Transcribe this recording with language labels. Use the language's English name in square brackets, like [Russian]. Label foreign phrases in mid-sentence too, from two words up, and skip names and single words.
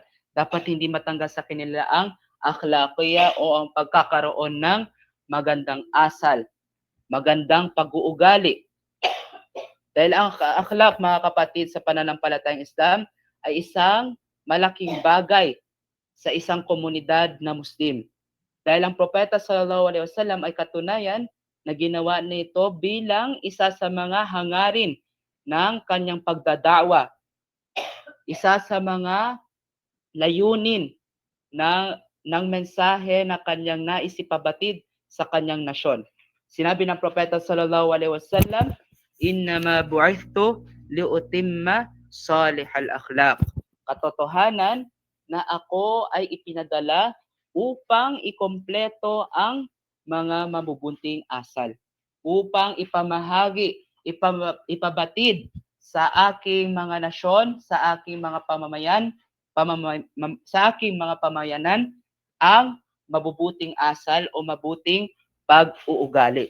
[Filipino] Dapat hindi matanggal sa kanila ang akhlaqiyya o ang pagkakaroon ng magandang asal, magandang pag-uugali. Dahil ang akhlaq, mga kapatid, sa pananampalatayang Islam ay isang malaking bagay sa isang komunidad na Muslim. Dahil ang propeta [Arabic] صلى الله عليه وسلم [Filipino] ay katunayan na ginawa nito bilang isa sa mga hangarin ng kanyang pagdada'wa. Isa sa mga layunin ng mensahe na kanyang nais ipabatid sa kanyang nasyon. Sinabi ng propeta [Arabic] صلى الله عليه وسلم, "إنما بعثت لأتمم صالح الأخلاق." [Filipino] Katotohanan na ako ay ipinadala upang ikumpleto ang mga mabubunting asal, upang ipabatid sa aking mga nasyon, sa aking mga sa aking mga pamayanan ang mabubuting asal o mabuting pag-uugali.